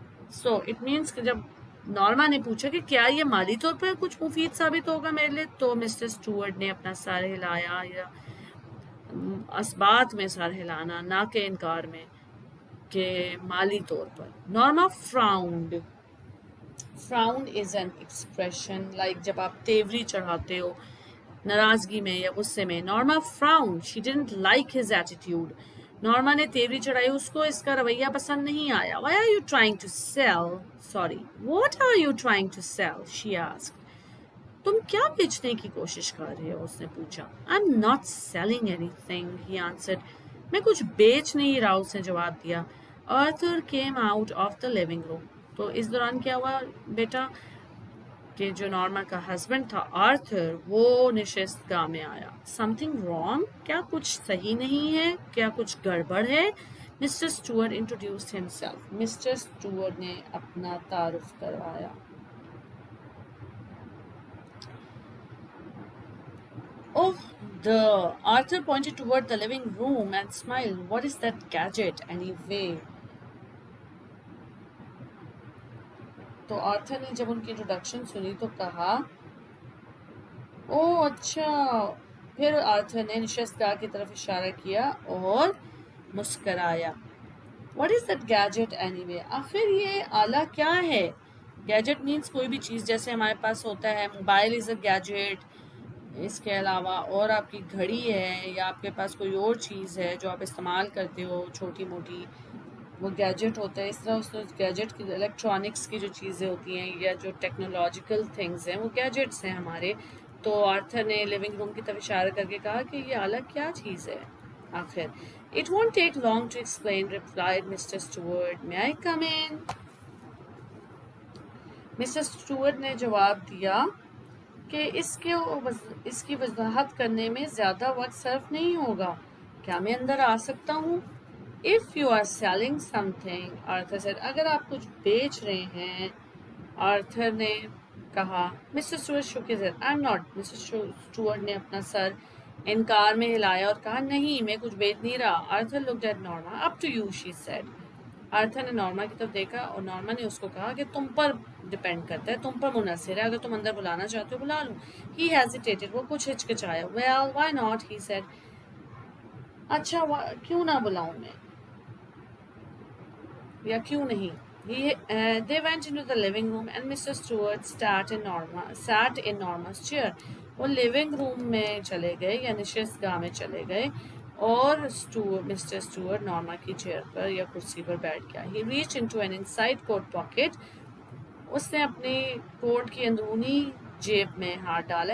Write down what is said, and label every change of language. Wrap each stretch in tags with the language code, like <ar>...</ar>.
<ur>So it means کہ جب Norma نے پوچھا کہ کیا یہ مالی طور پر کچھ مفید ثابت ہوگا میرے لیے، تو مسٹر اسٹوارٹ نے اپنا سر ہلایا، یا اسبات میں سر ہلانا، نہ کہ انکار میں، کہ مالی طور پر.</ur> <en>Norma frowned. Frowned is an expression like</en> <ur>جب آپ تیوری چڑھاتے ہو ناراضگی میں یا غصے میں.</ur> <en>Norma frowned. She didn't like his attitude.</en> <ur>Norma نے تیوری چڑھائی، اس کو اس کا رویہ پسند نہیں آیا.</ur> <en>Why are you trying to sell? Sorry. What are you trying to sell? She asked.</en> <ur>تم کیا بیچنے کی کوشش کر رہے ہو؟ اس نے پوچھا.</ur> <en>I'm not selling anything, he answered.</en> <ur>میں کچھ بیچ نہیں رہا، اس نے جواب دیا.</ur> <en>Arthur came out of the living room.</en> <ur>تو اس دوران کیا ہوا بیٹا کہ جو نارما کا ہسبینڈ تھا آرتھر، وہ نشست گاہ میں آیا.</ur> <en>Something wrong?</en> <ur>کیا کچھ صحیح نہیں ہے؟ کیا کچھ گڑبڑ ہے؟</ur> <en>Mister Stuart introduced himself.</en> <ur>Mister Stuart نے اپنا تعارف کروایا.</ur> <en>Oh, Arthur pointed toward the living room and smiled. What is that gadget anyway?</en> <ur>تو آرتھر نے جب ان کی انٹروڈکشن سنی تو کہا، او اچھا. پھر آرتھر نے نشست گاہ کی طرف اشارہ کیا اور مسکرایا.</ur> <en>What is that gadget anyway?</en> <ur>آخر یہ آلہ کیا ہے؟ گیجٹ مینس کوئی بھی چیز، جیسے ہمارے پاس ہوتا ہے موبائل</ur> <en>Is a gadget.</en> <ur>اس کے علاوہ اور آپ کی گھڑی ہے، یا آپ کے پاس کوئی اور چیز ہے جو آپ استعمال کرتے ہو چھوٹی موٹی، وہ گیجٹ ہوتا ہے. اس طرح اس گیجٹ کی الیکٹرانکس کی جو چیزیں ہوتی ہیں یا جو ٹیکنالوجیکل تھنگز ہیں وہ گیجٹس ہیں ہمارے. تو آرتھر نے لیونگ روم کی طرف اشارہ کر کے کہا کہ یہ آلہ کیا چیز ہے آخر.</ur> <en>It won't take long to explain, replied Mr. Stewart. May I come in?</en> <ur>Mister Stuart نے جواب دیا کہ اس کی وضاحت کرنے میں زیادہ وقت صرف نہیں ہوگا. کیا میں اندر آ سکتا ہوں؟</ur> <en>If you are selling something,</en> <ur>Arthur said. اگر آپ کچھ بیچ رہے ہیں، آرتھر نے کہا.</ur> <en>Mister Stuart shook his head. I'm not.</en> <ur>Mister Stuart نے اپنا سر انکار میں ہلایا اور کہا، نہیں، میں کچھ بیچ نہیں رہا.</ur> <en>Arthur looked at Norma. Up to you, she said.</en> <ur>Arthur نے نارما کی طرف دیکھا اور نارما نے اس کو کہا کہ تم پر ڈیپینڈ کرتا ہے، تم پر منحصر ہے. اگر تم اندر بلانا چاہتے ہو بلا لو.</ur> <en>He hesitated.</en> <ur>وہ کچھ ہچکچایا.</ur> <en>Well, why not? He said.</en> <ur>اچھا کیوں نہ بلاؤں میں، یا کیوں نہیں.</ur> <en>They went into the living room and Mr. Stewart sat in Norma's chair.</en> <ur>وہ لیونگ روم میں چلے گئے یا نشست گاہ میں چلے گئے اور مسٹر اسٹوارٹ نارما کی چیئر پر یا کرسی پر بیٹھ گیا.</ur> <en>He reached into an inside coat pocket.</en> <ur>اس نے اپنی کوٹ کی اندرونی جیب میں ہاتھ ڈالا.</ur>